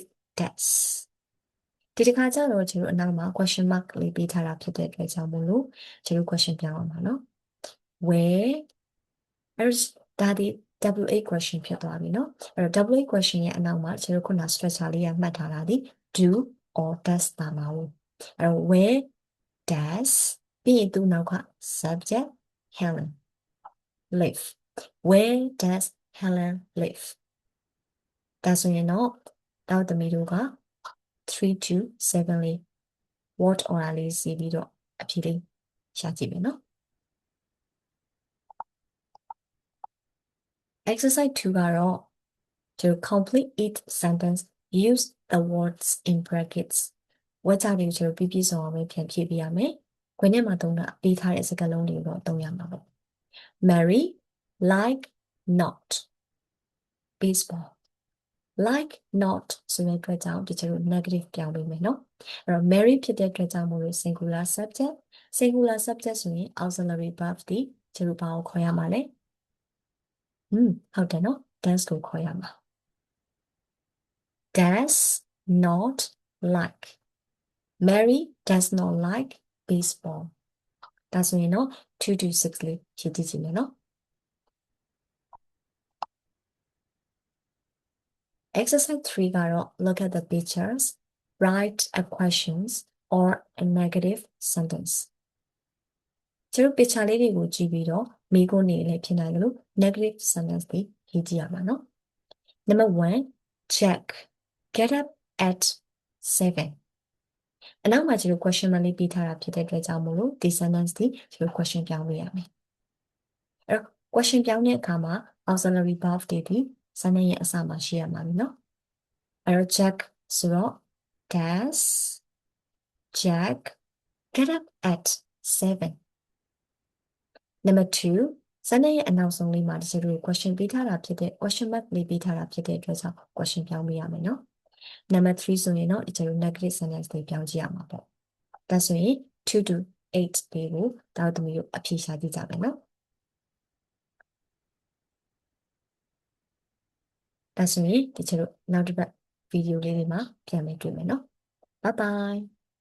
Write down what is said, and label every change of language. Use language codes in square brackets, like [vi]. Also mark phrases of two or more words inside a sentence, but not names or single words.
[my] desk ဒီတစ်ခါကျတော့ကျွန်တော်အနောက်မှာ [en] question mark [my] လေးပေးထားတာဖြစ်တဲ့အတွက်ကြောင့်မို့လို့ကျွန်တော် question ပြောင်း အောင်ပါနော် where ဒါဒီ [en] WA question [my] ဖြစ်သွားပြီနော်အဲ့တော့ [en] WA question [my] ရဲ့အနောက် မှာကျွန်တော်ခုန structure လေးရမှတ်ထားတာဒီ [en] do or does [my] တာမှာဘူးအဲ့တော့ [en] where does [my] ပြီးရင်သူနောက်က [en] subject Helen live where does Helen live [my] ဒါဆိုရင်တော့တောက်သမီးတို့က3 to 7လေး [en] word order [my] လေးစီးပြီးတော့အဖြေလေးရှာကြည့်မယ်နော် exercise 2ကတော့ [en] to complete each sentence use the words in brackets [my] ဝါကြတွေကိုကျွန်တော်ပြပြဆောင်အောင်ပဲပြန်ဖြည့်ပြရ မယ်ခွင်းထဲမှာသုံးတာပေးထားတဲ့စကားလုံးတွေကိုတော့သုံးရမှာပေါ့ [en] Mary like not baseball like not [my] ဆိုတဲ့အတွက်ကြောင့်ဒီကျွန်တော် negative ပြောင်းပေးမယ်နော်အဲ့တော့ Mary ဖြစ်တဲ့အတွက်ကြောင့်မို့လို့ [en] singular subject [my] ဆိုရင် [en] auxiliary verb [my] ဒီကျွန်တော်ဘာကိုခေါ်ရမှာလဲ ဟုတ်တယ်နော် does ကိုခေါ်ရမှာ [en] does not like Mary does not like baseball [my] ဒါဆိုရင်တော့2 to 6လေးဖြည့်ကြည့်မယ်နော် exercise 3ကတော့ [en] look at the pictures write a questions or a negative sentence [my] ကျတို့ picture လေးတွေကိုကြည့်ပြီးတော့မိကုန်းနေလည်းဖြစ်နိုင်တယ်လို့ [en] negative sentence [my] တွေရေးကြည့်ရမှာเนาะ Number 1 [en] Jack get up at 7 [my] အနောက်မှာကျတို့ question mark လေးပေးထားတာဖြစ်တဲ့အတွက်ကြောင့်မို့လို့ဒီ sentence ဒီကျတို့ question ပြောင်းလို့ရမယ်အဲ့တော့ question ပြောင်းတဲ့အခါမှာ [en] auxiliary verb [my] တွေဒီ sentence ရဲ့အစမှာရှိရမှာပြီเนาะအဲ့တော့ Jack ဆိုတော့ [en] does Jack get up at 7 Number 2 [my] sentence ရဲ့အနောက်ဆုံးလေးမှာဒီကျတို့ question ပေးထားတာဖြစ်တဲ့ [en] question mark [my] လေးပေးထားတာဖြစ်တဲ့အတွက်ကြောင့် question ပြောင်းလို့ရမယ်เนาะNumber 3ဆိုရင်တော့ဒီကျတို့ [en] negative sentence [my] တွေပြောင်းကြည့်ရမှာပေါ့ဒါဆိုရင်2 to 8လေးကိုတောက်သမီးတို့အဖြေရှာကြည့်ကြမယ်နော်ဒါဆိုရင်ဒီကျတို့နောက်တစ်ပတ်ဗီဒီယိုလေးတွေမှာပြန်လည်တွေ့မယ်နော် [en] Bye bye